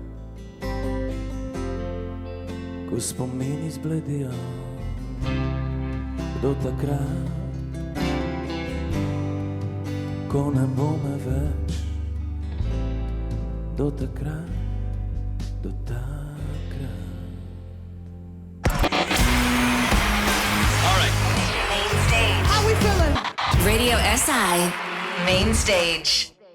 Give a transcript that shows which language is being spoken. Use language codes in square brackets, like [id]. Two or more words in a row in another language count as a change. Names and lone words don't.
[sl] ko spomini zbledijo, do takrat, ko ne bo me več, do takrat, do takrat. [en] All right. Main Stage. How we feeling? Radio SI Main Stage.